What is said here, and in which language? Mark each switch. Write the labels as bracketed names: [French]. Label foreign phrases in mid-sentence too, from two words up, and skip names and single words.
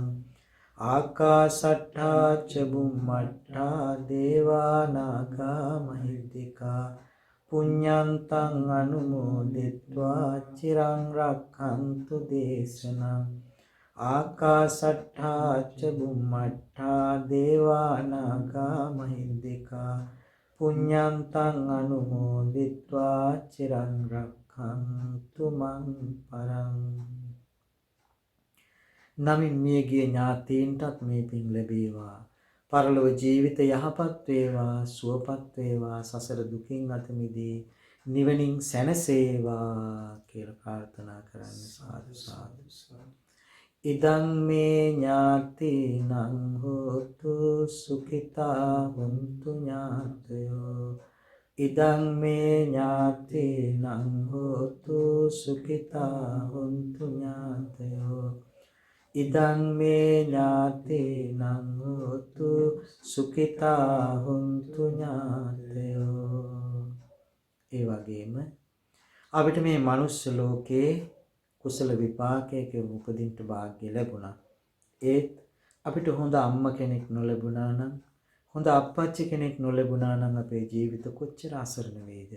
[Pali] ආකාසට්ඨා ච බුම්මට්ඨා දේවා නාග මහිද්దికා පුඤ්ඤන්තං අනුමෝදිත්වා චිරං රක්ඛන්තු දේශනං. ආකාසට්ඨා ච බුම්මට්ඨා දේවා නාග මහිද්దికා පුඤ්ඤන්තං අනුමෝදිත්වා චිරං රක්ඛන්තු මං පරං. [Sinhala] නමින් මියගිය ඥාතීන්ටත් මේ පින් ලැබේවා. පරලොව ජීවිත යහපත් වේවා, සුවපත් වේවා. සසර දුකින් අත මිදී නිවනින් සැනසේවා කියලා ප්‍රාර්ථනා කරන්න. සාදු සාදු. [Pali] ඉදං මේ ඥාතිනං හෝතු සුඛිතා හොන්තු ඥාතයෝ. ඉදං මේ ඥාතිනං හෝතු සුඛිතා හොන්තු ඥාතයෝ. ඉදං මේ ඥාතිනං හෝතු සුඛිතා හොන්තු ඥාතයෝ. [Sinhala] ඒ වගේම අපිට මේ මනුස්ස ලෝකේ කුසල විපාකයක උපදින්න වාග්ය ලැබුණා. ඒත් අපිට හොඳ අම්මා කෙනෙක් නොලැබුණා නම්, හොඳ අප්පච්චි කෙනෙක් නොලැබුණා නම් අපේ ජීවිත කොච්චර අසරණ වේද?